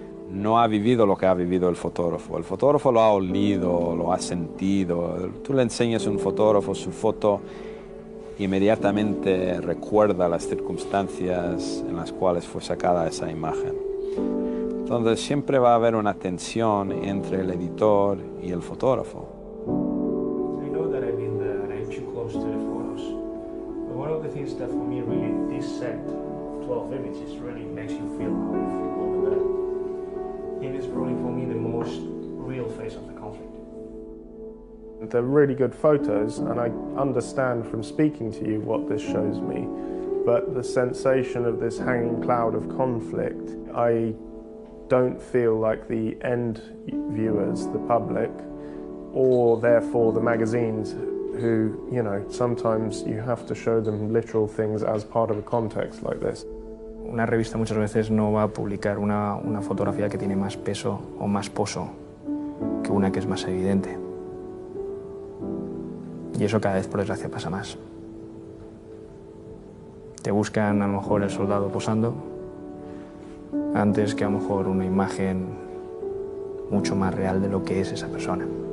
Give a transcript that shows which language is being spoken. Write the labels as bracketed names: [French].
[Spanish] No ha vivido lo que ha vivido el fotógrafo. El fotógrafo lo ha olido, lo ha sentido. Tú le enseñas a un fotógrafo su foto, inmediatamente recuerda las circunstancias en las cuales fue sacada esa imagen. Entonces siempre va a haber una tensión entre el editor y el fotógrafo. [English] I know that I've been there and I'm too close to the photos. But one of the things that for me really this set, 12 images, really makes you feel how you feel over there. It is probably for me the most real face of the conflict. They're really good photos, and I understand from speaking to you what this shows me, but the sensation of this hanging cloud of conflict, I don't feel like the end viewers, the public, or therefore the magazines who, you know, sometimes you have to show them literal things as part of a context like this. [Spanish] Una revista muchas veces no va a publicar una fotografía que tiene más peso o más poso que una que es más evidente. Y eso cada vez, por desgracia, pasa más. Te buscan a lo mejor el soldado posando antes que a lo mejor una imagen mucho más real de lo que es esa persona.